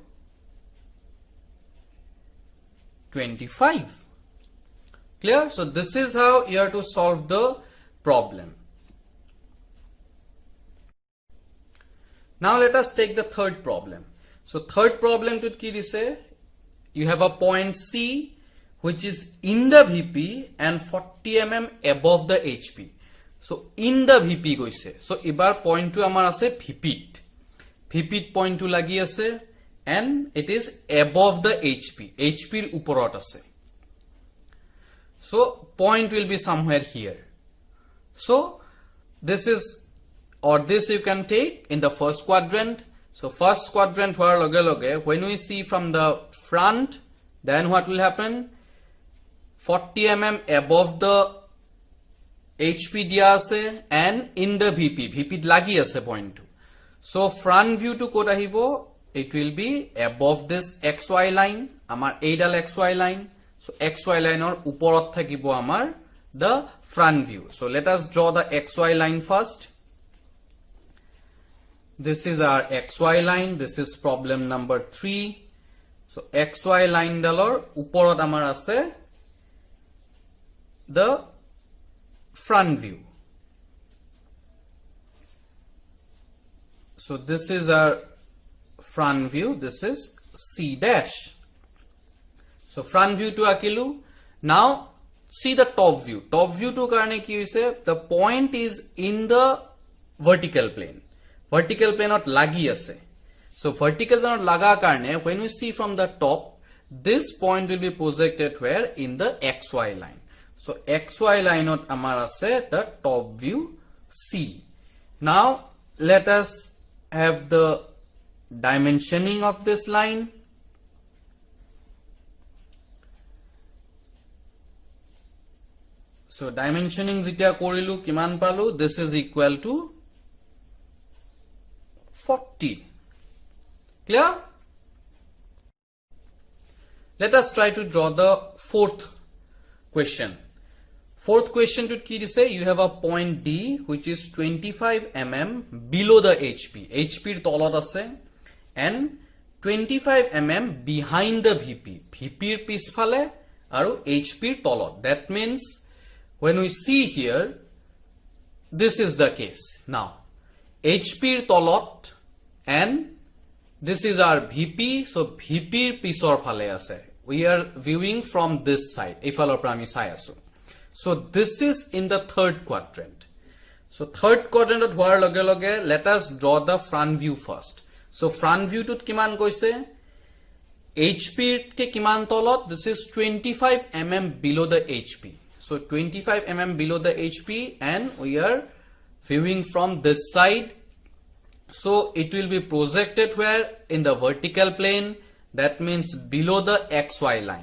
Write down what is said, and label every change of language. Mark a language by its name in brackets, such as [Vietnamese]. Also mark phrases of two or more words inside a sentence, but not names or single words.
[English] 25 clear so this is how you have to solve the problem now let us take the third problem so third problem [Assamese] টো কি দিছে [English] you have a point C which is in the VP and 40 mm above the HP so in the VP [Assamese] গৈছে so এবাৰ point টো আমাৰ আছে [English] VP point to [Assamese] লাগি আছে [English] and it is above the HP [Assamese] ৰ ওপৰত আছে [English] so point will be somewhere here so this is or this you can take in the first quadrant so first quadrant hoar loge when we see from the front then what will happen 40 mm above the HP [Assamese] দিয়া আছে [English] and in the VP [Assamese] লাগি আছে point টো [English] so front view [Assamese] টো ক'ত আহিব [English] it will be above this xy line [Assamese] আমাৰ এইডাল [English] xy line so xy line [Assamese] ৰ ওপৰত থাকিব আমাৰ [English] the front view so let us draw the xy line first this is our XY line. This is problem number 3. So XY line [Assamese] ডালৰ ওপৰত আমাৰ আছে [English] the front view. So this is our front view. This is C dash. So front view [Assamese] টো আঁকিলোঁ. [English] Now see the top view. Top view [Assamese] টো কাৰণে কি হৈছে, [English] the point is in the vertical plane. Vertical plane [Assamese] ত লাগি আছে. [English] So vertical plane [Assamese] ত লগা কাৰণে, [English] when we see from the top, this point will be projected where? In the XY line. So XY line [Assamese] ত আমাৰ আছে [English] the top view C. Now let us have the dimensioning of this line. [Assamese] So dimensioning যেতিয়া কৰিলোঁ কিমান পালোঁ, [English] this is equal to 40. Clear? Let us try to draw the fourth question. Fourth question [Assamese] টো কি কয়, [English] you have a point D which is 25 mm below the HP. HP [Assamese] তলত আছে [English] and 25 mm behind the VP. [Assamese] VP পিছফালে আৰু HP তলত. [English] That means when we see here, this is the case. Now, HP tolot and this is our VP. [Assamese] So VP পিছৰ ফালে আছে. [English] We are viewing from this side. [Assamese] ইফালৰ পৰা আমি চাই আছোঁ. [English] So this is in the third quadrant. So third quadrant of [Assamese] হোৱাৰ লগে লগে, [English] let us draw the front view first. [Assamese] So front view টোত কিমান কৈছে? HP কে কিমান তলত? [English] This is 25 mm below the HP. So 25 mm below the HP and we are viewing from this side. So it will be projected where? In the vertical plane. That means below the XY line.